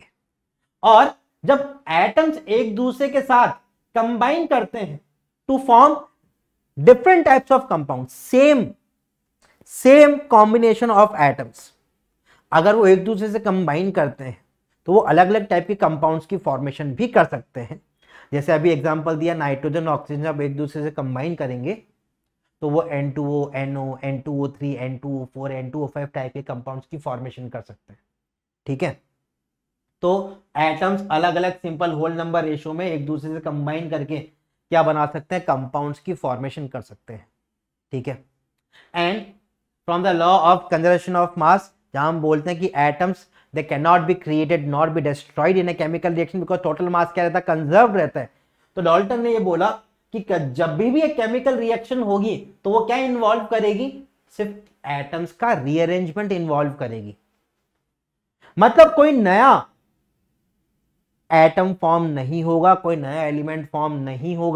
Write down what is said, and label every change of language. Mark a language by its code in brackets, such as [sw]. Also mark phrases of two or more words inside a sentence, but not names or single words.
[hi] और जब एटम्स एक दूसरे के साथ कंबाइन करते हैं [en] to form different types of compound, same combination of atoms, [hi] अगर वो एक दूसरे से कंबाइन करते हैं तो वो अलग अलग टाइप के कंपाउंड्स की फॉर्मेशन भी कर सकते हैं. जैसे अभी एग्जांपल दिया, नाइट्रोजन ऑक्सीजन जब एक दूसरे से कंबाइन करेंगे तो वो N2O, NO, N2O3, N2O4, N2O5 टाइप के कंपाउंड्स की फॉर्मेशन कर सकते हैं. ठीक है, तो एटम्स अलग अलग [en] simple whole number ratio [hi] में एक दूसरे से कंबाइन करके क्या बना सकते हैं, कंपाउंड्स की फॉर्मेशन कर सकते हैं. ठीक है, [en] and from the law of conservation of mass, [hi] जहां हम बोलते हैं कि [en] atoms they cannot be created not be destroyed in a chemical reaction because total mass [hi] क्या रहता है, कंजर्व रहता है. तो डाल्टन ने ये बोला कि जब भी एक [en] chemical reaction [hi] होगी तो वो क्या इन्वॉल्व करेगी, सिर्फ एटम्स का रीअरेंजमेंट इन्वॉल्व करेगी. मतलब कोई नया [en] atom form [hi] नहीं होगा, कोई नया [en] element form [hi] नहीं होगा.